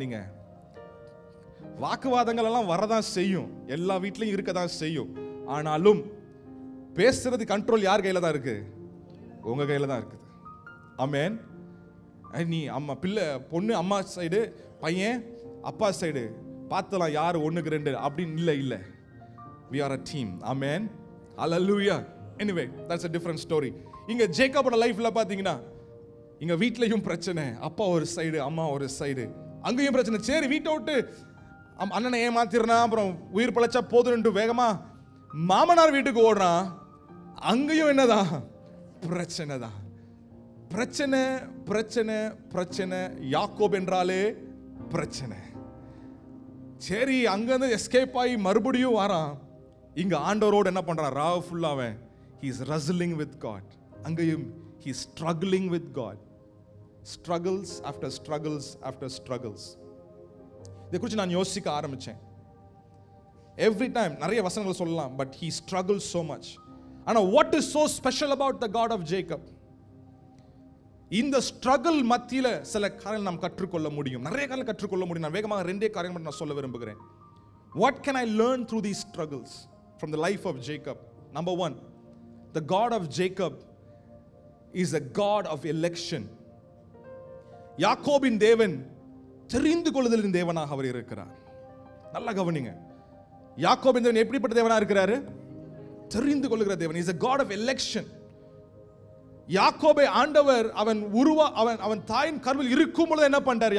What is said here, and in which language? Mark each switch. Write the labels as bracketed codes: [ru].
[ta] நீங்கள் வாக்குவாதங்கள் எல்லாம் வரதான் செய்யும், எல்லா வீட்லையும் இருக்க தான் செய்யும். ஆனாலும் பேசுறது கண்ட்ரோல் யார் கையில் தான் இருக்கு? உங்க கையில் தான் இருக்குது. ஆமென். நீ அம்மா பிள்ளை பொண்ணு அம்மா சைடு, பையன் அப்பா சைடு பார்த்தலாம் யார் ஒன்றுக்கு ரெண்டு அப்படின்னு இல்லை. இல்லை, [en] we are a team. Amen. Hallelujah. Anyway that's a different story. [ta] இங்க ஜேக்கபோட லைஃப்ல பாத்தீங்கன்னா இங்க வீட்லயும் பிரச்சனை, அப்பா ஒரு சைடு அம்மா ஒரு சைடு, அங்கேயும் பிரச்சனை. சரி வீட்டை விட்டு அண்ணனை ஏமாத்திடுறான், அப்புறம் உயிர் பிழைச்சா போதுன்னு வேகமா மாமனார் வீட்டுக்கு ஓடுறான். அங்கேயும் என்னதான் பிரச்சனை தான். பிரச்சனை பிரச்சனை பிரச்சனை. யாக்கோப் என்றாலே பிரச்சனை. சரி அங்கிருந்து எஸ்கேப் ஆகி மறுபடியும் வரான். இங்க ஆண்டவரோடு என்ன பண்றான்? [en] ராவ் ஃபுல்லாவன் he is wrestling with God. [ta] அங்கேயும் [en] he is struggling with God. struggles after struggles after struggles. [ta] இதை குறித்து நான் யோசிக்க ஆரம்பிச்சேன். [en] every time [ta] நிறைய வசனங்கள் சொல்லலாம், [en] But he struggles so much. [ta] ஆனா [en] what is so special about the God of Jacob? [ta] இந்த ஸ்ட்ரகிள் மத்தியில சில காரியங்கள் நாம் கற்றுக்கொள்ள முடியும், நிறைய காரியங்கள் கற்றுக்கொள்ள முடியும். நான் வேகமாக ரெண்டே காரியங்கள் மட்டும் நான் சொல்ல விரும்புகிறேன். [en] What can I learn through these struggles from the life of Jacob? Number one, the God of Jacob is a God of election. [ta] யாக்கோபின் தேவன் தெரிந்து கொள்ளுதலின் தேவனாக அவர் இருக்கிறார். நல்லா கவனிங்க, யாக்கோபின் தேவன் எப்படிப்பட்ட தேவனா இருக்கிறாரு? தெரிந்து கொள்ளுகிற தேவன். [en] He is a God of election. [ta] யாக்கோபை ஆண்டவர் அவன் தாயின் கருவில் இருக்கும் பொழுது என்ன பண்றார்?